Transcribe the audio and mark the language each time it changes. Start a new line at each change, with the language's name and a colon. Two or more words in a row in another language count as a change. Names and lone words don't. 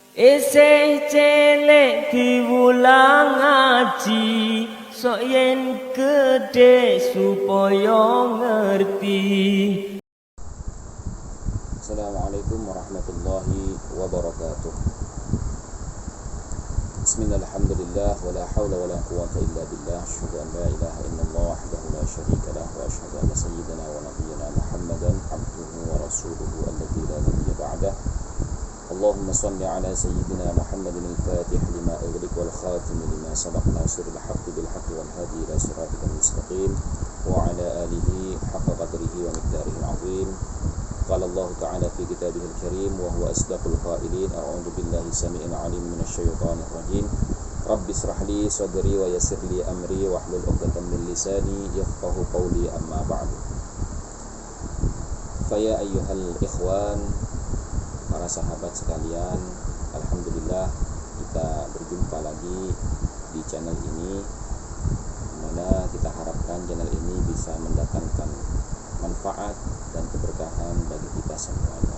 Javanese: Eseh celek diwulang ngaji, sok yen gede supaya ngerti.
Arabic: السلام عليكم ورحمة الله وبركاته. بسم الله الرحمن الرحيم. ولا حول ولا قوة إلا بالله. أشهد أن لا إله إلا الله وحده لا شريك له وأشهد أن سيدنا ونبينا محمدا عبده ورسوله الذي لا نبي بعده. اللهم صل على سيدنا محمد الفاتح لما أغلق والخاتم لما سبق ناصر الحق بالحق والهادي إلى صراطك المستقيم وعلى آله حق قدره ومقداره العظيم. قال الله تعالى في كتابه الكريم وهو أصدق القائلين أعوذ بالله السميع العليم من الشيطان الرجيم رب اشرح لي صدري ويسر لي أمري واحلل عقدة من لساني يفقهوا قولي أما بعد فيا أيها الإخوان,
Indonesian: para sahabat sekalian, alhamdulillah kita berjumpa lagi di channel ini, dimana kita harapkan channel ini bisa mendatangkan manfaat dan keberkahan bagi kita semuanya.